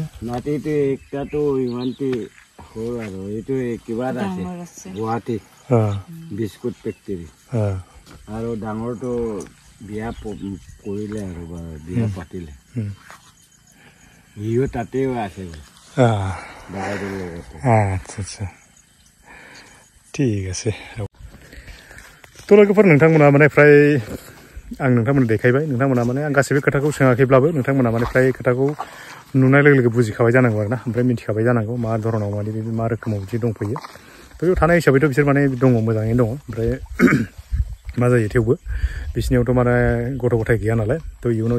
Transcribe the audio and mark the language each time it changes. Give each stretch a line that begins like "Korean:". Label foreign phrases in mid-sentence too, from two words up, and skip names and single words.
Assamese: নাতিটো একটাতো ইমানটি হ'ল আৰু এইটো কিবা আছে গুৱাহাটী বিস্কুট ফেক্টৰী আৰু ডাঙৰটো বিয়া কৰিলে আৰু বিয়া পাতিলে সিও তাতেও আছে আচ্ছা আচ্ছা ঠিক আছে
Bodo: थ' लोगोफोर नोंथांमोना माने फ्राय आं नोंथांमोननो देखायबाय नोंथांमोना माने आं गासैबो खोथाखौ सोङाखैब्लाबो नोंथांमोना माने फ्राय खोथाखौ नुनाय लोगो लोगो बुजिखाबाय जानांगौ आरोना ओमफ्राय मिथिखाबाय जानांगौ मा धरनाव माने मा रोखोमाव बिदि दंफैयो थ' बेयाव थानाय हिसाबैथ' बिसोर माने दङ मोजाङैनो दङ ओमफ्राय मा जायो थेवबो बिसोरनियावथ' माने गथ' गथाय गैया नालाय थ' इयुनाव